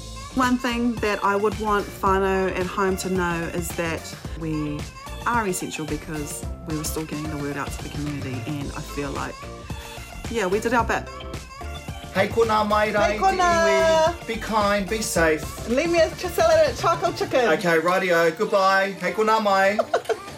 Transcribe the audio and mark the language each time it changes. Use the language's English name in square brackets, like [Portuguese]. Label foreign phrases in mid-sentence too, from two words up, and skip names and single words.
[English] One thing that I would want whānau at home to know is that we are essential because we were still getting the word out to the community, and I feel like, yeah, we did our bit. [Māori] Hei kona mai rei, Hei kona. iwi. [English] Be kind, be safe. Leave me a salad at charcoal chicken. Okay, rightio, goodbye. [Māori] Hei kona mai.